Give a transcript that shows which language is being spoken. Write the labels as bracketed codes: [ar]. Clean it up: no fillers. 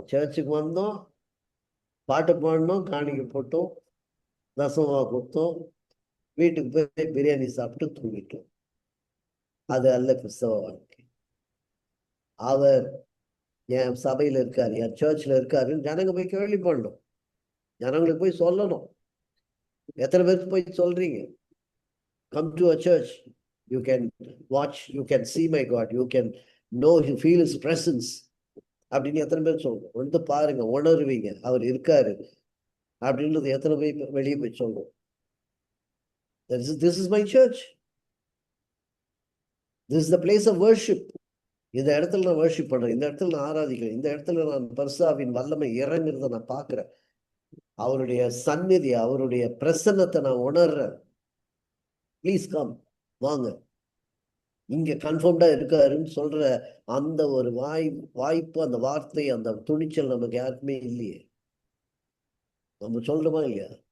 [ta] சர்ச்சுக்கு வந்தோம், பாட்டு பாடணும், காணிக்கை போட்டோம், தசமா கொடுத்தோம், வீட்டுக்கு போய் பிரியாணி சாப்பிட்டு தூங்கிட்டோம். அது அல்ல கிறிஸ்தவ வாழ்க்கை. அவர் என் சபையில இருக்காரு, என் சர்ச்ல இருக்காருன்னு ஜனங்க போய் கேள்வி பண்ணணும், ஜனங்களுக்கு போய் சொல்லணும். எத்தனை பேருக்கு போய் சொல்றீங்க? [en] Come to a church, you can watch, you can see my God, you can know, you feel his presence [ta] அப்படின்னு எத்தனை பேர் சொல்றோம்? வந்து பாருங்க, உணர்வீங்க அவர் இருக்காரு அப்படின்றது எத்தனை பேர் வெளியே போய் சொல்றோம்? [en] This is my church, this is the place of worship. [ta] இந்த இடத்துல நான் வர்ஷிப் பண்றேன், இந்த இடத்துல நான் ஆராதிக்கிறேன், இந்த இடத்துல நான் பரிசுத்தாவின் வல்லமை இறங்குறத நான் பார்க்கிறேன், அவருடைய சந்நிதி, அவருடைய பிரசன்னத்தை நான் உணர்றேன். [en] please come, [ta] வாங்க, இங்க கன்ஃபார்ம்டா இருக்காருன்னு சொல்ற அந்த ஒரு வாய்ப்பு, அந்த வார்த்தை, அந்த துணிச்சல் நமக்கு யாருக்குமே இல்லையே. நம்ம சொல்றோமா இல்லையா?